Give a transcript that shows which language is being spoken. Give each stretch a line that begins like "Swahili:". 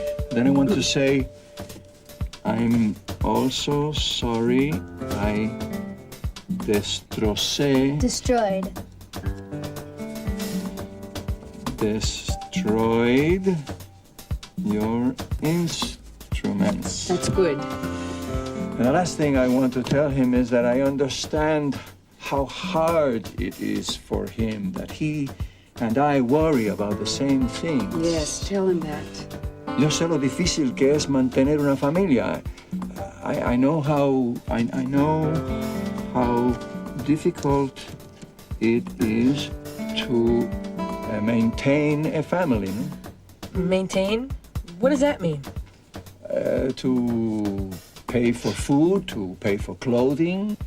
English: Then I want to say, I'm also sorry I destroyed your instruments. That's good. And the last thing I want to tell him is that I understand how hard it is for him, that he and I worry about the same things. Yes, tell him that.
Spanish: Yo sé lo difícil que es mantener una familia.
English: I know how difficult it is to maintain a family. No? Maintain? What does that mean? To pay for food, to pay for clothing.